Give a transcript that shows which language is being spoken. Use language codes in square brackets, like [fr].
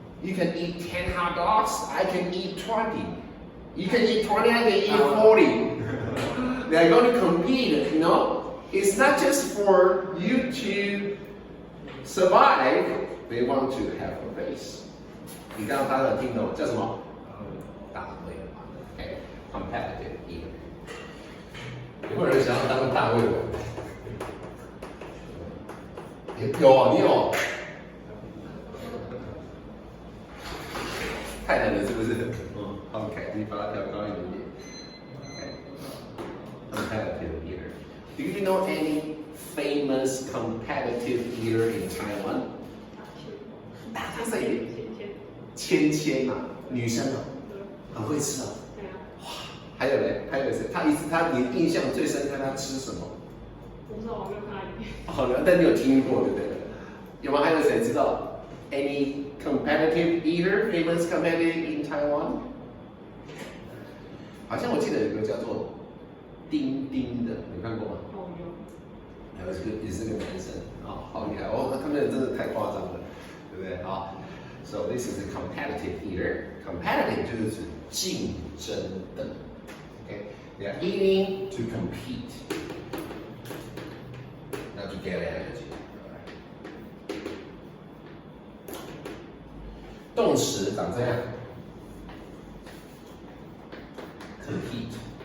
[en] You can eat 10 hot dogs, I can eat 20. You can eat 20, I can eat 40. They're going to compete, you know? It's not just for you to survive, they want to have a base. [zh] 你刚刚大家有听懂叫什么？大胃王 ，OK， [en] competitive eater。 [zh] 有没有人想要当大胃王？有啊，你有。太难了，是不是？OK， 你把它调高一点点。 [en] OK，competitive eater. Do you know any famous competitive eater in Taiwan? [zh] 他谁？芊芊啊，女生啊，很会吃啊。对啊。哇，还有嘞，还有谁？你印象最深刻，他吃什么？我不知道，我没有看到影片。哦，但你有听过对不对？有吗？还有谁知道 [en] ？Any competitive eater, famous competitive in Taiwan？ [zh] 好像我记得有个叫做丁丁的，有看过吗？哦，有。也是个男生啊，好厉害哦！他们真的太夸张了，对不对？ [en] 好 ，So this is a competitive eater. [zh] Competitive 就是指竞争的 ，OK？ [en] They are eating to compete, not to get energy. [zh] 动词长这样 ，compete。